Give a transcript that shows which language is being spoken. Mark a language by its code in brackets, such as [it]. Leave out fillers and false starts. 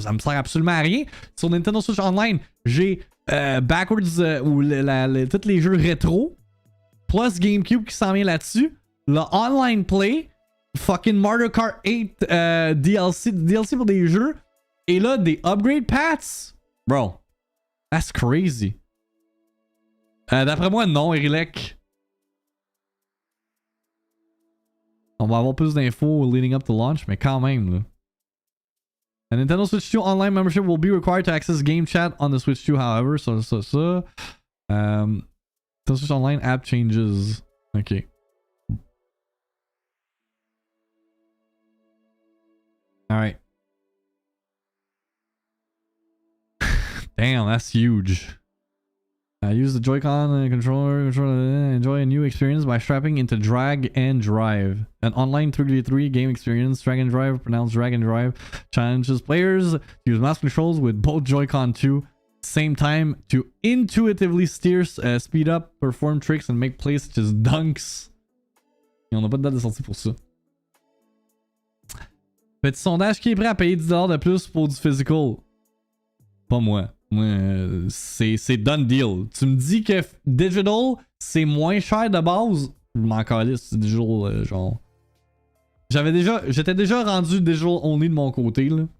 [fr] Ça me sert absolument à rien. Sur Nintendo Switch Online, j'ai Backwards ou tous les jeux rétro, plus GameCube qui s'en vient là-dessus, le Online Play, fucking Mario Kart 8 DLC pour des jeux, et là, des upgrade paths. [en] Bro, that's crazy. [fr] D'après moi, non, Erilek. On va avoir plus d'infos [en] leading up to launch, [fr] mais quand même, là. [en] A Nintendo Switch 2 online membership will be required to access game chat on the Switch 2, however. So. Nintendo Switch Online app changes. Okay. Alright. Damn, that's huge. Use the Joy-Con controller, enjoy a new experience by strapping into drag and drive. An online 3v3 game experience, drag and drive, pronounced drag and drive, challenges players to use mouse controls with both Joy-Con 2 same time to intuitively steer, speed up, perform tricks, and make plays such as dunks. [fr] Et on n'a pas de date de sortie pour ça. Petit sondage, qui est prêt à payer 10$ de plus pour du physical? Pas moi. Moi, c'est [en] done deal. [fr] Tu me dis que digital, c'est moins cher de base? Je m'en calisse, c'est digital, genre. J'étais déjà rendu digital only de mon côté, là.